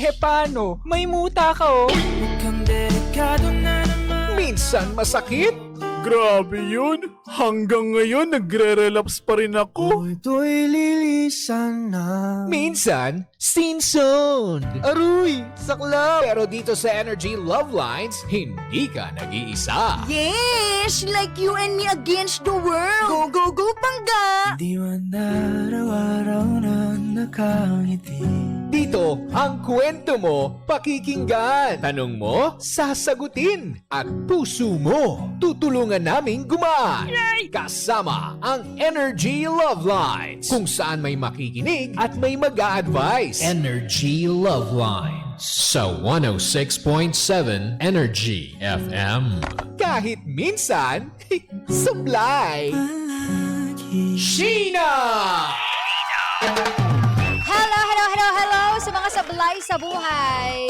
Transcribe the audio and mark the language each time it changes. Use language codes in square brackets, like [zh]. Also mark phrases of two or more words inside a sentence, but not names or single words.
[tl] Paano? May muta ka oh. Minsan masakit. Grabe yun. Hanggang ngayon, nagre-relapse pa rin ako. Ito'y lilisan na. Minsan, [en] scene zone. [tl] Aruy! Sakla! Pero dito sa Energy Love Lines, hindi ka nag-iisa. Yes! [en] Like you and me against the world! Go, go, go, [tl] Pangga! Di man araw-araw na nakangiti. Dito, ang kwento mo, pakikinggan. Tanong mo, sasagutin. At puso mo, tutulungan naming gumaan. Kasama ang Energy Love Lines. Kung saan may makikinig at may mag-a-advise. Energy Love Lines. Sa 106.7 Energy FM. Kahit minsan, supply. Sheena! Hello sa mga sablay sa buhay.